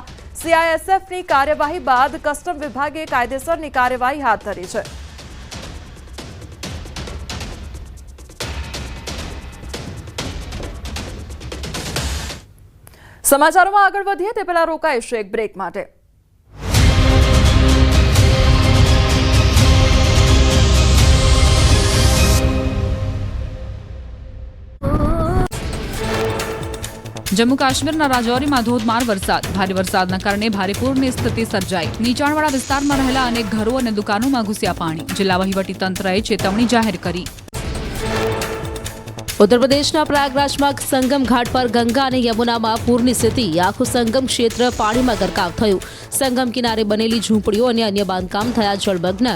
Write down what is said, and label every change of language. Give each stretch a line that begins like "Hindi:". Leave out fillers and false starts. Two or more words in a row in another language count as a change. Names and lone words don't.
Gujarati: સીઆઈએસએફની કાર્યવાહી બાદ કસ્ટમ વિભાગે કાયદેસરની કાર્યવાહી હાથ ધરી છે। સમાચારોમાં આગળ વધીએ તે પહેલા રોકાઈશું એક બ્રેક માટે। જમ્મુ કાશ્મીરના રાજૌરીમાં ધોધમાર વરસાદ। ભારે વરસાદના કારણે ભારે પૂરની સ્થિતિ સર્જાઈ। નીચાણવાળા વિસ્તારમાં રહેલા અનેક ઘરો અને દુકાનોમાં ઘૂસ્યા પાણી। જિલ્લા વહીવટીતંત્રએ ચેતવણી જાહેર કરી। उत्तर प्रदेशના પ્રયાગરાજમાં સંગમ ઘાટ પર ગંગા અને યમુનામાં પૂરની સ્થિતિ। આખું સંગમ ક્ષેત્ર પાણીમાં ગરકાવ થયું। સંગમ કિનારે બનેલી ઝૂંપડીઓ અને અન્ય બાંધકામ થયા જળમગ્ન।